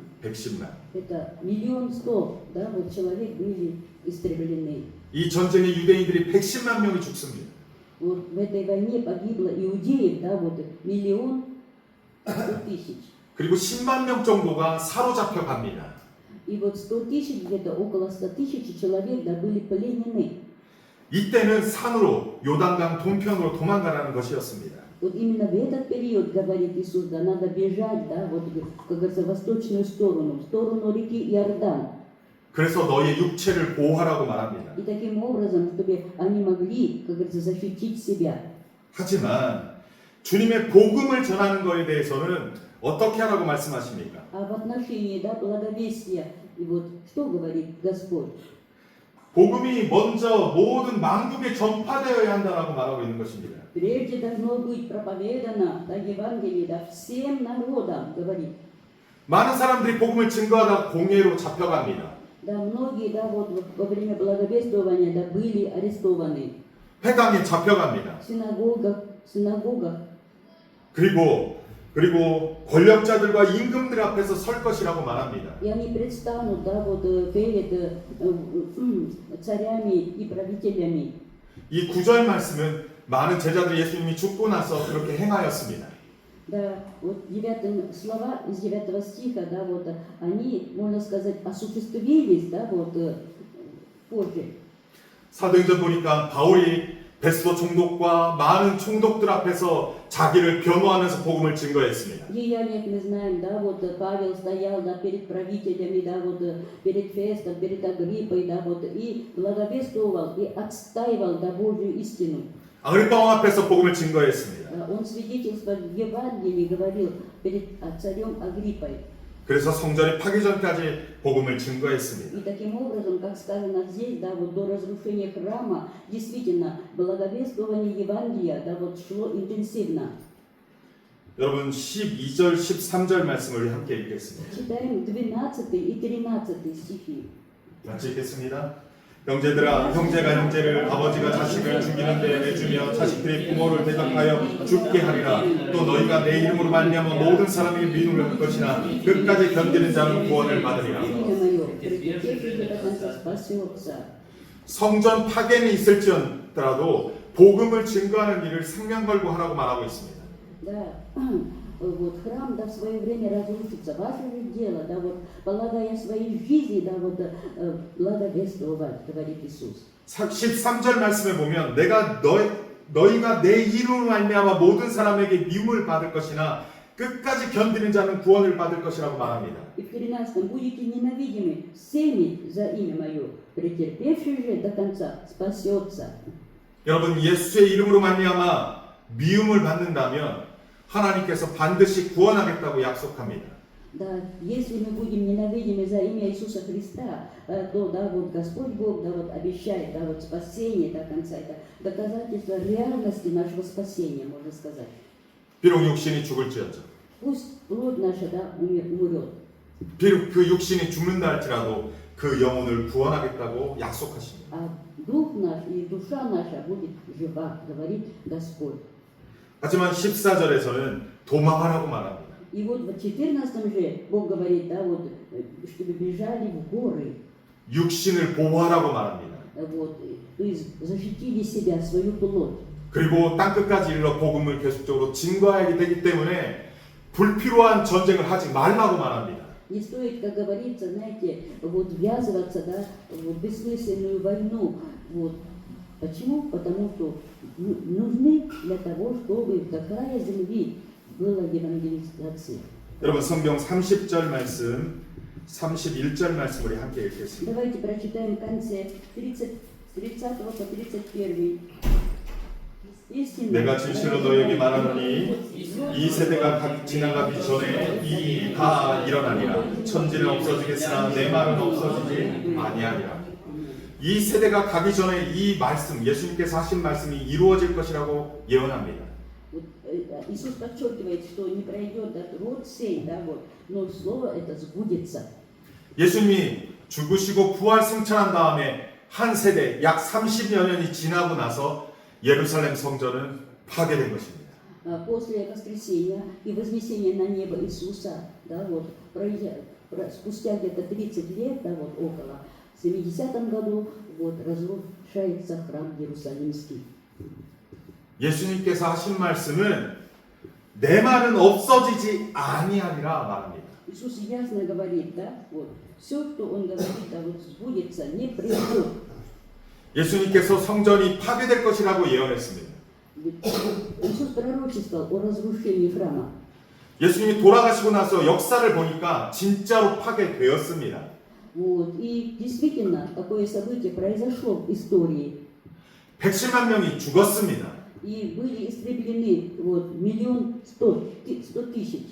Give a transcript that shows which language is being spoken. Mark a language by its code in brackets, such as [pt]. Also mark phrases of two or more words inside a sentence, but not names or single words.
[ko] 110만. [ru] Это 1 100 000 человек были истреблены. [ko] 이 전쟁에 유대인들이 110만 명이 죽습니다. [ru] В этой войне погибло иудеев, 1 100 000. [ko] 그리고 10만 명 정도가 사로잡혀 갑니다. [ru] И 100 000, где-то около 100 000 человек были пленены. [ko] 이때는 산으로 요단강 동편으로 도망가라는 것이었습니다. [ru] Вот именно в этот период, говорит Иисус, да, надо бежать, да, вот, как говорится, в восточную сторону, в сторону реки Иордан. [ko] 그래서 너의 육체를 보호하라고 말합니다. [ru] И таким образом, чтобы они могли, как говорится, защитить себя. [ko] 하지만 주님의 복음을 전하는 것에 대해서는 어떻게 하라고 말씀하십니까? [ru] А в отношении, да, благовестия, и вот что говорит Господь? [ko] 복음이 먼저 모든 만국에 전파되어야 한다라고 말하고 있는 것입니다. [ru] Прежде должно быть проповедано, да, Евангелие, да, всем народам, говорит. [ko] 많은 사람들이 복음을 증거하다 공회로 잡혀갑니다. [ru] Да, многие, да, вот во время благовествования, да, были арестованы. [ko] 회당에 잡혀갑니다. [ru] В синагогах. [ko] 그리고 권력자들과 임금들 앞에서 설 것이라고 말합니다. [ru] И они предстанут, да, вот перед царями и правителями. [ko] 이 9절 말씀은 많은 제자들 예수님이 죽고 나서 그렇게 행하였습니다. [ru] Да, вот слова из 9 стиха, да, вот они, можно сказать, осуществились, да, вот позже. [ko] 사도행전 보니까 바울이 베스도 총독과 많은 총독들 앞에서 자기를 변호하면서 복음을 증거했습니다. [ru] В Деяниях мы знаем, да, вот Павел стоял, да, перед правителями, да, вот перед Фестом, перед Агриппой, да, вот и благовествовал и отстаивал, да, Божью истину. [ko] 아그리파 왕 앞에서 복음을 증거했습니다. [ru] Он свидетельствовал в Евангелии, говорил перед царем Агриппой. [ko] 그래서 성전이 파기 전까지 복음을 증거했습니다. [ru] И таким образом, как сказано здесь, да, вот до разрушения храма, действительно, благовествование Евангелия, да, вот шло интенсивно. [ko] 여러분 12절, 13절 말씀을 함께 읽겠습니다. [ru] Читаем 12 и 13 стихи. [ko] 같이 읽겠습니다. 형제들아, 형제가 형제를, 아버지가 자식을 죽이는 데 내주며 자식들이 부모를 대적하여 죽게 하리라. 또 너희가 내 이름으로 말미암아 모든 사람에게 미움을 할 것이나 끝까지 견디는 자는 구원을 받으리라. [ru] Имя мое, претерпевший до конца спасется. [ko] 성전 파괴는 있을지언더라도 복음을 증거하는 일을 생명 걸고 하라고 말하고 있습니다. [ru] Да, вот храм, да, в свое время разрушится. Ваше же дело, да, вот полагая своей жизни, да, вот благовествовать, говорит Иисус. [ko] 13절 말씀에 보면 너희가 내 이름으로 말미암아 모든 사람에게 미움을 받을 것이나 끝까지 견디는 자는 구원을 받을 것이라고 말합니다. [ru] И в 13 будете ненавидимы всеми за имя мое, претерпевший же до конца спасется. [ko] 여러분 예수의 이름으로 말미암아 미움을 받는다면 하나님께서 반드시 구원하겠다고 약속합니다. [ru] Да, если мы будем ненавидимы за имя Иисуса Христа, то, да, вот Господь Бог, да, вот обещает, да, вот спасение до конца. Это доказательство реальности нашего спасения, можно сказать. [ko] 비록 육신이 죽을지어정, [ru] Пусть плоть наша, да, умрет. [ko] 비록 그 육신이 죽는다 할지라도 그 영혼을 구원하겠다고 약속하십니다. [ru] А дух наш и душа наша будет жива, говорит Господь. [ko] 하지만 14절에서는 도망하라고 말합니다. [ru] И вот в 14 же Бог говорит, да, вот, чтобы бежали в горы, [ko] 육신을 보호하라고 말합니다. [ru] вот, то есть защитили себя, свою плоть. [ko] 그리고 땅끝까지 이르러 복음을 계속적으로 증거해야 되기 때문에 불필요한 전쟁을 하지 말라고 말합니다. [ru] Не стоит, как говорится, знаете, вот ввязываться, да, в бессмысленную войну. Вот. Почему? Потому что нужны для того, чтобы в крае земли была евангелизация. [ko] 여러분 성경 30절 말씀, 31절 말씀 우리 함께 읽겠습니다. [ru] Давайте прочитаем в конце 30 по 31. [ko] 내가 진실로 너에게 말하노니 이 세대가 지나가기 전에 이 일이 다 일어나리라. 천지는 없어지겠으나 내 말은 없어지지 아니하리라. 이 세대가 가기 전에 이 말씀, 예수님께서 하신 말씀이 이루어질 것이라고 예언합니다. [ru] Иисус подчеркивает, что не пройдет род сей, да, вот, но слово это сбудется. [ko] 예수님이 죽으시고 부활 승천한 다음에 한 세대 약 30여 년이 지나고 나서 예루살렘 성전은 파괴된 것입니다. [ru] После воскресения и вознесения на небо Иисуса, да, вот, спустя где-то 30 лет, да, вот около, в 70 году вот, разрушается храм Иерусалимский. [ko] 예수님께서 하신 말씀은 내 말은 없어지지 아니하리라 말합니다. [ru] Иисус ясно говорит, да, вот, все, что Он говорит, да, вот, сбудется, не придет. [ko] 예수님께서 성전이 파괴될 것이라고 예언했습니다. [ru] Иисус пророчествовал о разрушении храма. [ko] 예수님이 돌아가시고 나서 역사를 보니까 진짜로 파괴되었습니다. [ru] Вот. И действительно, такое событие произошло в истории. [ko] 110만 명이 죽었습니다. [ru] И были истреблены вот, 1,100,000.